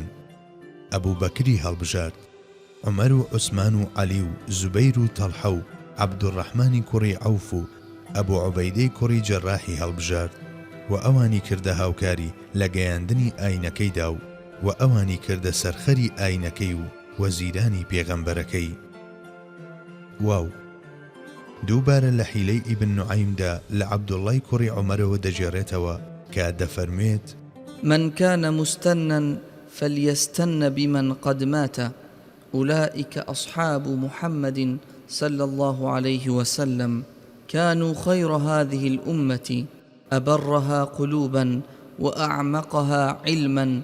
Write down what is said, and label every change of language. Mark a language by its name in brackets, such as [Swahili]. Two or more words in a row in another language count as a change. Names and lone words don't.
[Central Kurdish] ئەبوو بەکری هەڵبژارد، عومەر و عوسمان و عەلی و زوبەیر و تەڵحە و عەبدوڕەحمانی کوڕی عەوف و ئەبوو عوبەیدەی کوڕی جەڕاحی هەڵبژارد و ئەوانی کردە هاوکاری لە گەیاندنی ئاینەکەیدا و ئەوانی کردە سەرخەری ئاینەکەی و وەزیرانی پێغەمبەرەکەی. واو، دووبارە لە حیلەی ئیبن نوعەیمدا لە عەبدوڵڵای کوڕی عومەرەوە دەجێڕێتەوە کە دەفەرمێت: [Arabic] من كان مستنا فليستن بمن قد مات أولئك أصحاب محمد صلى الله عليه وسلم كانوا خير هذه الأمة أبرها قلوبا وأعمقها علما